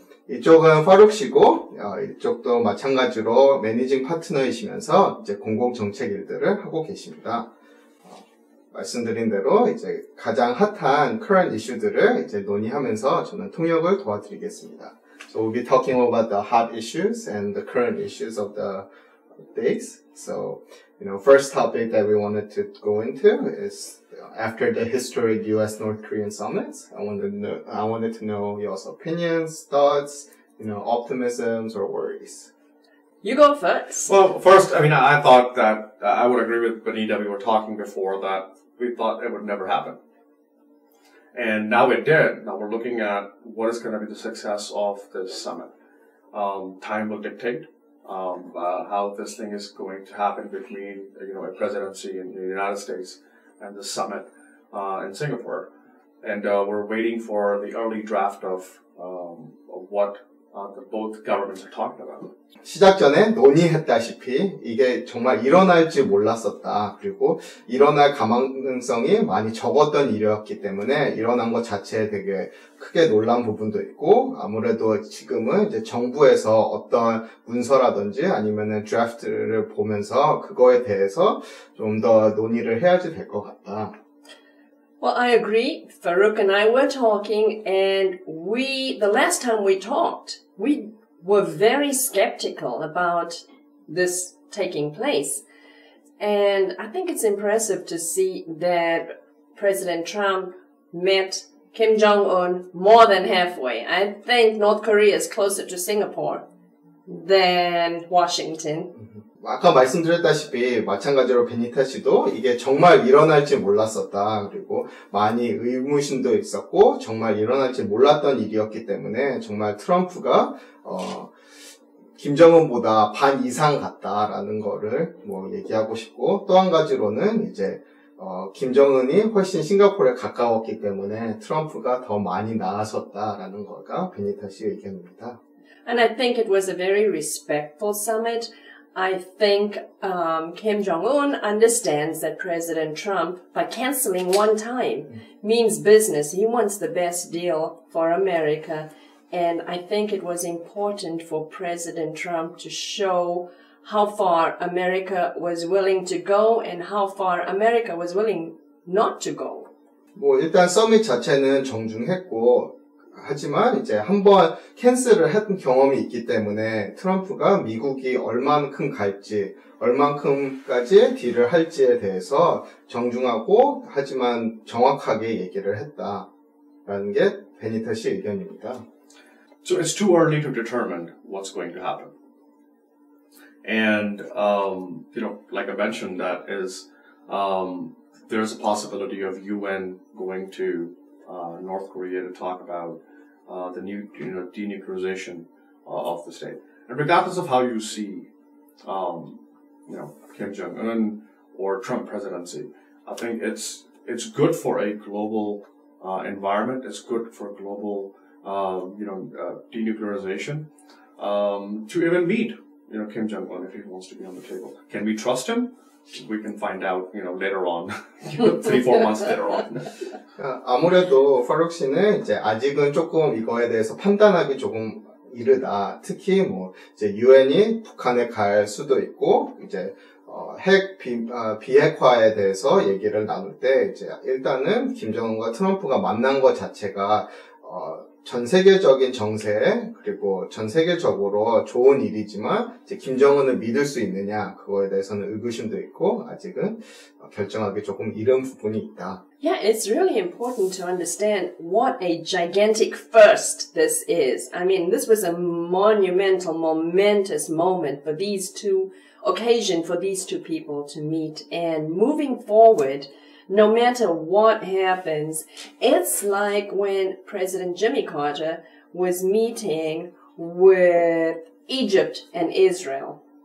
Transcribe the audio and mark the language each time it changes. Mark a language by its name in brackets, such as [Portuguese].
[Korean] 이쪽은 파룩 씨고, 이쪽도 마찬가지로 매니징 파트너이시면서 이제 공공 정책 일들을 하고 계십니다. 말씀드린 대로 이제 가장 핫한 current 이슈들을 이제 논의하면서 저는 통역을 도와드리겠습니다. [English] So we'll be talking about the hot issues and the current issues of the days. So, first topic that we wanted to go into is after the historic US-North Korean summits. I wanted to know y'all's opinions, thoughts, optimisms or worries. You go first. Well, first, I thought that I would agree with Benita. We were talking before that we thought it would never happen. And now it did. Now we're looking at what is going to be the success of this summit. Time will dictate how this thing is going to happen between, a presidency in the United States and the summit in Singapore. And we're waiting for the early draft of what both governments are talking about. [Korean] 시작 전에 논의했다시피 이게 정말 일어날지 몰랐었다. 그리고 일어날 가능성이 많이 적었던 일이었기 때문에 일어난 것 자체에 되게 크게 놀란 부분도 있고, 아무래도 지금은 이제 정부에서 어떤 문서라든지 아니면은 드래프트를 보면서 그거에 대해서 좀 더 논의를 해야지 될 것 같다. [English] Well, I agree. Farooq and I were talking, and the last time we talked, we were very skeptical about this taking place. And I think it's impressive to see that President Trump met Kim Jong-un more than halfway. I think North Korea is closer to Singapore than Washington. [Korean] 아까 말씀드렸다시피 마찬가지로 베니타 씨도 이게 정말 일어날지 몰랐었다. 그리고 많이 의무심도 있었고 정말 일어날지 몰랐던 일이었기 때문에 정말 트럼프가 김정은보다 반 이상 같다라는 거를 얘기하고 싶고, 또 한 가지로는 이제 김정은이 훨씬 싱가포르에 가까웠기 때문에 트럼프가 더 많이 나아섰다라는 거가 베니타 씨의 의견입니다. [English] And I think it was a very respectful summit. I think Kim Jong-un understands that President Trump, by canceling one time, means business. He wants the best deal for America. And I think it was important for President Trump to show how far America was willing to go and how far America was willing not to go. [Korean] 일단 서밋 자체는 정중했고, 하지만 이제 한번 캔슬을 한 경험이 있기 때문에 트럼프가 미국이 얼만큼 갈지, 얼만큼까지 딜을 할지에 대해서 정중하고 하지만 정확하게 얘기를 했다라는 게 베니타 씨 의견입니다. [English] So it's too early to determine what's going to happen. And, like I mentioned, that is, there's a possibility of UN going to North Korea to talk about the new, denuclearization of the state. And regardless of how you see, Kim Jong-un or Trump presidency, I think it's good for a global environment. It's good for global, denuclearization to even meet, Kim Jong-un if he wants to be on the table. Can we trust him? We can find out, later on, 3-4 months later on. [Korean] 아무래도 파룩 씨는 이제 아직은 조금 이거에 대해서 판단하기 조금 이르다. 특히 이제 유엔이 북한에 갈 수도 있고, 이제 핵 비핵화에 대해서 얘기를 나눌 때 이제 일단은 김정은과 트럼프가 만난 것 자체가 전 세계적인 정세 그리고 전 세계적으로 좋은 일이지만 이제 김정은을 믿을 수 있느냐 그거에 대해서는 의구심도 있고 아직은 결정하기 조금 이른 부분이 있다. [English] Yeah, it's really important to understand what a gigantic first this is. I mean, this was a monumental, momentous moment for these two occasion for these two people to meet. And moving forward, no matter what happens, it's like when President Jimmy Carter was meeting with Egypt and Israel.